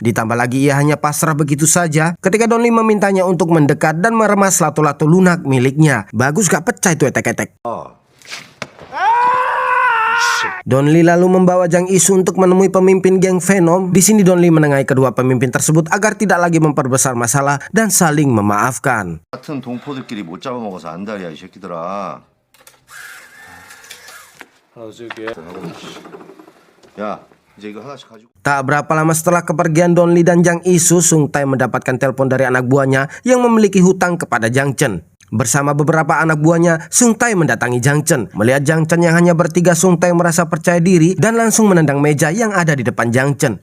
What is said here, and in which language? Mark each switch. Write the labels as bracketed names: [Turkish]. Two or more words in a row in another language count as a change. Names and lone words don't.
[Indonesian] Ditambah lagi ia hanya pasrah begitu saja ketika Don Lee memintanya untuk mendekat dan meremas lato-lato lunak miliknya. Bagus gak pecah itu etek-etek. Don Lee lalu membawa Jang Isu untuk menemui pemimpin geng Venom. Di sini Don Lee menengahi kedua pemimpin tersebut agar tidak lagi memperbesar masalah dan saling memaafkan. [Korean] 같은 동포들끼리 못 잡아먹어서 안달이야 이 새끼들아. 야, 이제 이거 하나씩 가지고. [Indonesian] Tak berapa lama setelah kepergian Don Lee dan Jang Isu, Sung Tae mendapatkan telepon dari anak buahnya yang memiliki hutang kepada Jang Chen. Bersama beberapa anak buahnya, Sung Tae mendatangi Jang Chen. Melihat Jang Chen yang hanya bertiga, Sung Tae merasa percaya diri dan langsung menendang meja yang ada di depan Jang Chen.